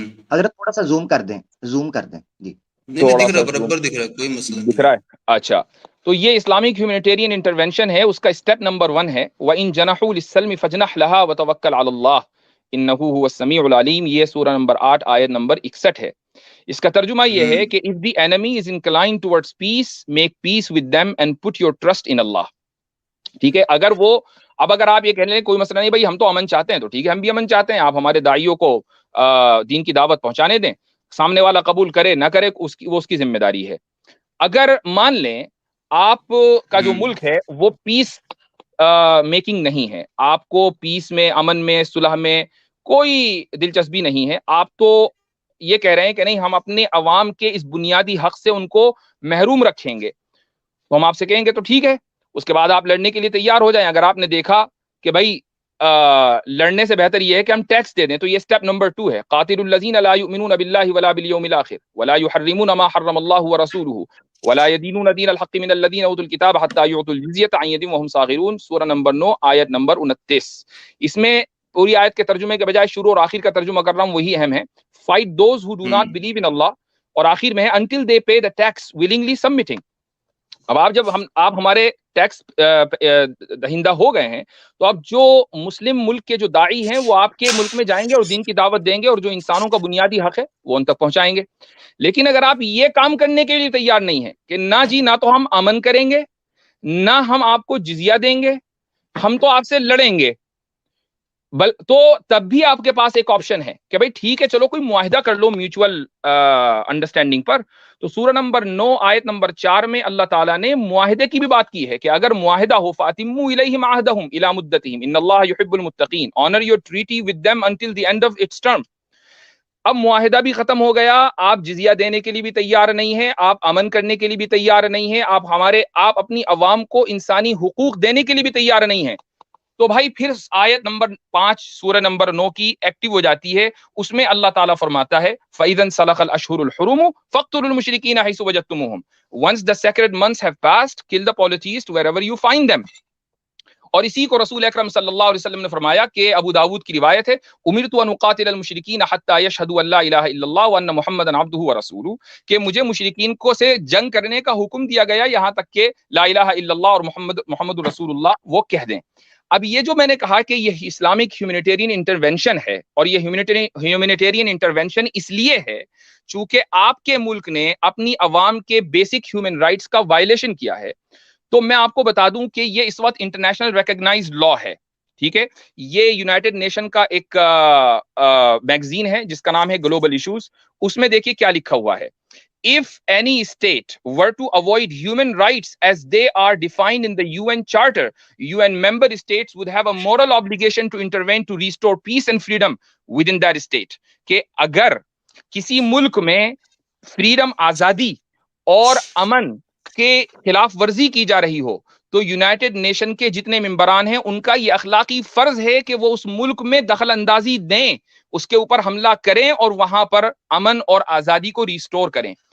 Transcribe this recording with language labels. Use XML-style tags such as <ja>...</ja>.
<ur>حضرت تھوڑا سا زوم کر دیں, زوم کر دیں جی. نہیں دکھ رہا, برابر دکھ رہا, کوئی مسئلہ نہیں دکھ رہا ہے. اچھا, تو یہ اسلامک ہیومینیٹیرین انٹرونشن ہے, اس کا اسٹیپ نمبر 1 ہے</ur> <ar>وَإِن جَنَحُوا لِلسَّلْمِ فَاجْنَحْ لَهَا وَتَوَكَّلْ عَلَى اللَّهِ إِنَّهُ هُوَ السَّمِيعُ الْعَلِيمُ.</ar> <ur>یہ سورہ نمبر 8 آیت نمبر 61 ہے. اس کا ترجمہ یہ ہے کہ</ur> <en>if the enemy is inclined towards peace, make peace with them and put your trust in Allah.</en> <ur>ٹھیک ہے, اگر وہ اگر آپ یہ کہہ لیں کوئی مسئلہ نہیں بھائی, ہم تو امن چاہتے ہیں, تو ٹھیک ہے, ہم بھی امن چاہتے ہیں, آپ ہمارے داعیوں کو دین کی دعوت پہنچانے دیں, سامنے والا قبول کرے نہ کرے وہ اس کی ذمہ داری ہے. اگر مان لیں آپ کا جو ملک ہے وہ پیس میکنگ نہیں ہے, آپ کو پیس میں, امن میں, صلح میں کوئی دلچسپی نہیں ہے, آپ تو یہ کہہ رہے ہیں کہ نہیں ہم اپنے عوام کے اس بنیادی حق سے ان کو محروم رکھیں گے, تو ہم آپ سے کہیں گے تو ٹھیک ہے, اس کے بعد آپ لڑنے کے لیے تیار ہو جائیں. اگر آپ نے دیکھا کہ بھائی لڑنے سے بہتر یہ ہے کہ ہم ٹیکس دے دیں, تو یہ سٹیپ نمبر 2 ہے</ur> <ar>قاتل الذین لا یؤمنون باللہ ولا بالیوم الاخر ولا یحرمون ما حرم اللہ ورسولہ ولا يدینون دین الحق من الذین اوتوا الکتاب حتی یعطوا الجزیۃ عن ید وهم صاغرون.</ar> <ur>سورہ نمبر 9 آیت نمبر 29. اس میں پوری آیت کے ترجمے کے بجائے شروع اور آخر کا ترجمہ کر رہا ہوں, وہی اہم ہے.</ur> <en>fight those who do not believe in Allah,</en> <ur>اور آخر میں ہے</ur> <en>until they pay the tax willingly submitting.</en> <ur>اب آپ ہمارے ٹیکس دہندہ ہو گئے ہیں, تو اب جو مسلم ملک کے جو داعی ہیں وہ آپ کے ملک میں جائیں گے اور دین کی دعوت دیں گے, اور جو انسانوں کا بنیادی حق ہے وہ ان تک پہنچائیں گے. لیکن اگر آپ یہ کام کرنے کے لیے تیار نہیں ہیں کہ نہ جی, نہ تو ہم امن کریں گے, نہ ہم آپ کو جزیہ دیں گے, ہم تو آپ سے لڑیں گے, تو تب بھی آپ کے پاس ایک آپشن ہے کہ بھائی ٹھیک ہے چلو کوئی معاہدہ کر لو میوچول انڈرسٹینڈنگ پر. تو سورہ نمبر 9 آیت نمبر 4 میں اللہ تعالیٰ نے معاہدے کی بھی بات کی ہے کہ اگر معاہدہ ہو</ur> <ar>فَأَتِمُّوا إِلَيْهِمْ عَهْدَهُمْ إِلَى مُدَّتِهِمْ إِنَّ اللَّهَ يُحِبُّ الْمُتَّقِينَ.</ar> <en>honor your treaty with them until the end of its term.</en> <ur>اب معاہدہ بھی ختم ہو گیا, آپ جزیہ دینے کے لیے بھی تیار نہیں ہیں, آپ امن کرنے کے لیے بھی تیار نہیں ہیں, آپ اپنی عوام کو انسانی حقوق دینے کے لیے بھی تیار نہیں ہیں, تو بھائی پھر آیت نمبر 5 سورہ نمبر 9 کی ایکٹیو ہو جاتی ہے. اس میں اللہ تعالیٰ فرماتا ہے</ur> <ar>فَإِذَا انْسَلَخَ الْأَشْهُرُ الْحُرُمُ فَاقْتُلُوا الْمُشْرِكِينَ حَيْثُ وَجَدتُّمُوهُمْ.</ar> <en>Once the sacred months have passed, kill the polytheists wherever you find them.</en> <ur>اور اسی کو رسول اکرم صلی اللہ علیہ وسلم نے فرمایا کہ ابو داود کی روایت ہے</ur> <ar>امرت ان اقاتل المشرکین حتی یشہدوا ان لا الہ الا اللہ وان محمدا عبدہ ورسولہ,</ar> <ur>کہ مجھے مشرکین کو سے جنگ کرنے کا حکم دیا گیا یہاں تک کہ لا الہ الا اللہ اور محمد رسول اللہ وہ کہہ دیں. اب یہ جو میں نے کہا کہ یہ اسلامک ہیومینیٹیرین انٹرونشن ہے, اور یہ ہیومینیٹیرین انٹرونشن اس لیے ہے چونکہ آپ کے ملک نے اپنی عوام کے بیسک ہیومن رائٹس کا وائلیشن کیا ہے. تو میں آپ کو بتا دوں کہ یہ اس وقت انٹرنیشنل ریکگنائزڈ لا ہے, ٹھیک ہے. یہ یونائٹڈ نیشن کا ایک میگزین ہے جس کا نام ہے گلوبل ایشوز. اس میں دیکھیے کیا لکھا ہوا ہے,</ur> <en>if any state were to avoid human rights as they are defined in the UN Charter, UN member states would have a moral obligation to intervene to restore peace and freedom within that state.</en> <ur>کہ اگر کسی ملک میں freedom, آزادی اور امن کے خلاف ورزی کی جا رہی ہو, تو یونائٹڈ نیشن کے جتنے ممبران ہیں ان کا یہ اخلاقی فرض ہے کہ وہ اس ملک میں دخل اندازی دیں, اس کے اوپر حملہ کریں اور وہاں پر امن اور آزادی کو ریسٹور کریں.</ur>